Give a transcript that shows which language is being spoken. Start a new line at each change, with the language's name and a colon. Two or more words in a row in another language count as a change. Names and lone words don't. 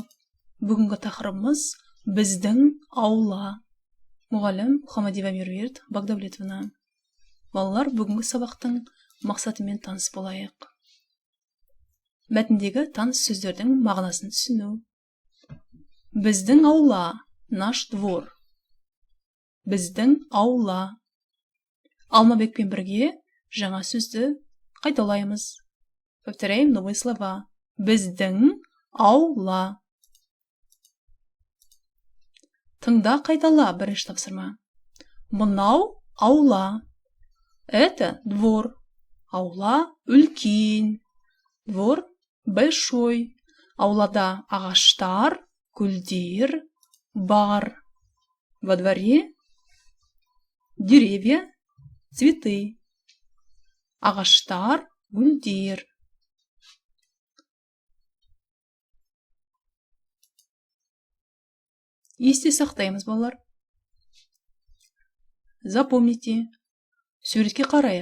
Kazakh: Бүгінгі тақырыбымыз біздің аула. Мұғалім Мұхаммадиева Меруерт Багдавлетовна. Балалар, бүгінгі сабақтың мақсатымен таныс болайық. Мәтіндегі таныс сөздердің мағынасын түсіну. Біздің аула,
Russian: наш двор.
Kazakh: Біздің аула. Алмабекпен бірге жаңа сөзді қайталаймыз.
Russian: Повторяем новые слова.
Kazakh: Біздің аула. Тыңда, қайтала, бірінші тапсырма. Мынау аула.
Russian: Это двор.
Kazakh: Аула үлкен.
Russian: Двор большой.
Kazakh: Аулада ағаштар, гүлдер бар.
Russian: Во дворе деревья, цветы.
Kazakh: Ағаштар, гүлдер. Есте сақтаймыз, балалар. Запомните. Суретке қарайық.